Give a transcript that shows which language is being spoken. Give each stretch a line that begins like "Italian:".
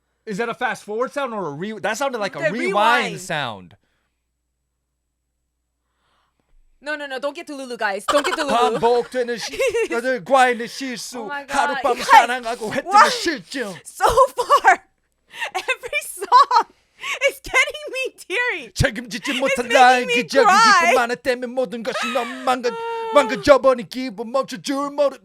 English: Is that a fast forward sound or a rewind? That sounded like a rewind sound. No. Don't get to Lulu, guys. Don't get to Lulu.
Korean: 반복되는 여자들과의 실수.
English: Oh my God.
Korean: 하룻밤 사랑하고 했던 실증.
English: So far, every song is getting me teary.
Korean: 책임지지 못한 나의 기적인 기쁨 하나 때문에 모든 것이 너무 망가져버린 기분 멈춰줄 모르.